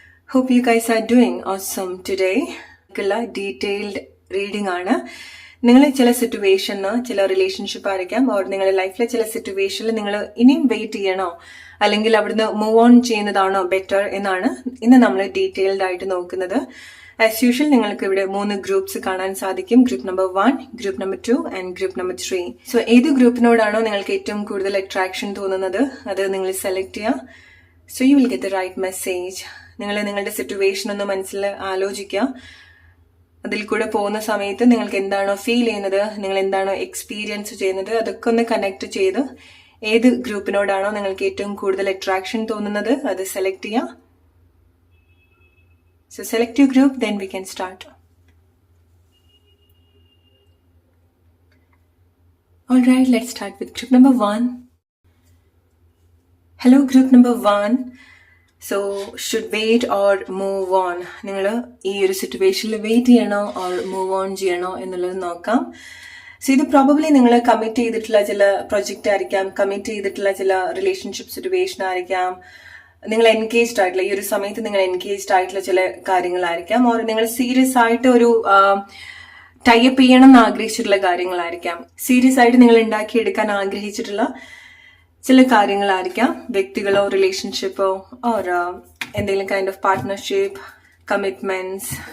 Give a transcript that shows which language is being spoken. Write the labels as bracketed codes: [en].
[en] Hope you guys are doing awesome today. [ml] Detailed reading ആണ്. നിങ്ങൾ ചില സിറ്റുവേഷന് ചില റിലേഷൻഷിപ്പ് ആയിരിക്കാം ഓർ നിങ്ങളുടെ ലൈഫിലെ ചില സിറ്റുവേഷനിൽ നിങ്ങൾ ഇനിയും വെയിറ്റ് ചെയ്യണോ അല്ലെങ്കിൽ അവിടുന്ന് മൂവ് ഓൺ ചെയ്യുന്നതാണോ ബെറ്റർ എന്നാണ് ഇന്ന് നമ്മൾ ഡീറ്റെയിൽഡ് ആയിട്ട് നോക്കുന്നത്. [en] as usual [ml] നിങ്ങൾക്ക് ഇവിടെ 3 ഗ്രൂപ്പ്സ് കാണാൻ സാധിക്കും. Group number 1, group number 2 and group number 3. So ഏത് ഗ്രൂപ്പിനോടാണോ നിങ്ങൾക്ക് ഏറ്റവും കൂടുതൽ അട്രാക്ഷൻ തോന്നുന്നത് അത് നിങ്ങൾ സെലക്ട് ചെയ്യുക. [en] So you will get the right message. [ml] നിങ്ങൾ നിങ്ങളുടെ സിറ്റുവേഷൻ ഒന്ന് മനസ്സിൽ ആലോചിക്കുക. അതിൽ കൂടെ പോകുന്ന സമയത്ത് നിങ്ങൾക്ക് എന്താണോ ഫീൽ ചെയ്യുന്നത്, നിങ്ങൾ എന്താണോ എക്സ്പീരിയൻസ് ചെയ്യുന്നത്, അതൊക്കെ ഒന്ന് കണക്ട് ചെയ്ത് ഏത് ഗ്രൂപ്പിനോടാണോ നിങ്ങൾക്ക് ഏറ്റവും കൂടുതൽ അട്രാക്ഷൻ തോന്നുന്നത് അത് സെലക്ട് ചെയ്യുക. [en] So select your group, then we can start. Alright, let's start with group number 1. Hello group number 1. So should wait or move on. [ml] നിങ്ങൾ ഈ ഒരു സിറ്റുവേഷനിൽ വെയിറ്റ് ചെയ്യണോ ഓർ മൂവ് ഓൺ ചെയ്യണോ എന്നുള്ളത് നോക്കാം. സോ ഇത് പ്രോബബ്ലി നിങ്ങൾ കമ്മിറ്റ് ചെയ്തിട്ടുള്ള ചില പ്രൊജക്റ്റ് ആയിരിക്കാം, കമ്മിറ്റ് ചെയ്തിട്ടുള്ള ചില റിലേഷൻഷിപ്പ് സിറ്റുവേഷൻ ആയിരിക്കാം, നിങ്ങൾ എൻഗേജ്ഡ് ആയിട്ടുള്ള ഈ ഒരു സമയത്ത് നിങ്ങൾ എൻഗേജ്ഡ് ആയിട്ടുള്ള ചില കാര്യങ്ങളായിരിക്കാം, ഓർ നിങ്ങൾ സീരിയസ് ആയിട്ട് ഒരു ടൈപ്പ് ചെയ്യണം എന്ന് ആഗ്രഹിച്ചിട്ടുള്ള കാര്യങ്ങളായിരിക്കാം, സീരിയസ് ആയിട്ട് നിങ്ങൾ ഉണ്ടാക്കിയെടുക്കാൻ ആഗ്രഹിച്ചിട്ടുള്ള ചില കാര്യങ്ങളായിരിക്കാം, വ്യക്തികളോ റിലേഷൻഷിപ്പോ ഓർ എന്തെങ്കിലും [en] kind of [ml] പാർട്ട്ണർഷിപ്പ്, കമ്മിറ്റ്മെന്റ്സ്.